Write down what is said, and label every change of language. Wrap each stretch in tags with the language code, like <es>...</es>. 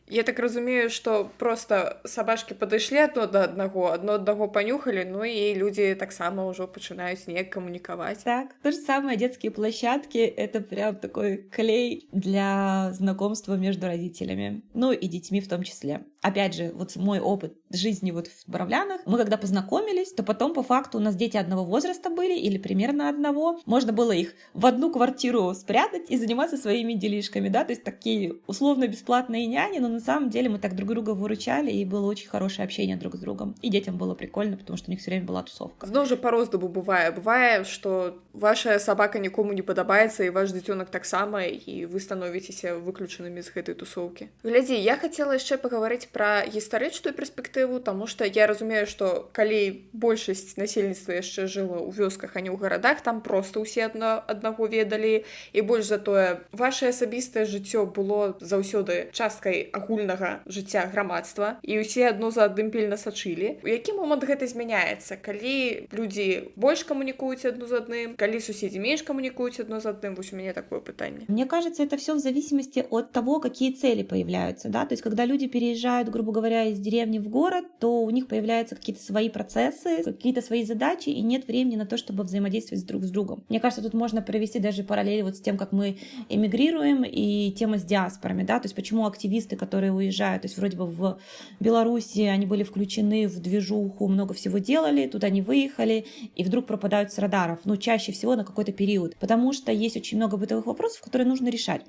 <be>Я так разумею, што просто сабачкі падышлі адно аднаго панюхалі, ну і людзі таксама ўжо пачынаюць неяк камунікаваць.</be> <ru>Так, то же самое, детские площадки — это прям такой клей для знакомства между родителями, ну и детьми в том числе. Опять же, вот мой опыт жизни вот в Боровлянах, мы когда познакомились, то потом по факту у нас дети одного возраста были или примерно одного. Можно было их в одну квартиру спрятать и заниматься своими делишками, да, то есть такие условно-бесплатные няни, но на самом деле мы так друг друга выручали, и было очень хорошее общение друг с другом. И детям было прикольно, потому что у них все время была тусовка.</ru> <be>Зноў жа па-рознаму бывае, што ваша сабака нікому не падабаецца, і ваш дзіцёнак таксама, і вы становіцеся выключанымі з гэтай тусоўкі. Глядзі, я хацела яшчэ пагаварыць пра гістарычную перспектыву, таму што я разумею, што калі большасць насельніцтва яшчэ жыла ў вёсках, а не ў гарадах, там проста ўсе аднаго ведалі, і больш за тое, ваше асабістае жыццё было заўсёды часткай агульнага жыцця грамадства, і ўсе адно за адным пільна сачылі. У які момант гэта змяняецца? Калі людзі больш камунікуюць адно з адным, калі суседзі менш камунікуюць адно з адным? Вось у мяне такое пытанне.</be> <ru>Мне кажется, это все в зависимости от того, какие цели появляются, да, то есть когда люди переезжают, грубо говоря, из деревни в город, то у них появляются какие-то свои процессы, какие-то свои задачи, и нет времени на то, чтобы взаимодействовать друг с другом. Мне кажется, тут можно провести даже параллель вот с тем, как мы эмигрируем, и тема с диаспорами, да, то есть почему активисты, которые уезжают, то есть вроде бы в Беларуси они были включены в движуху, много всего делали, туда не выехали, и вдруг пропадают с радаров, ну, чаще всего на какой-то период, потому что есть очень много бытовых вопросов, которые нужно решать.</ru>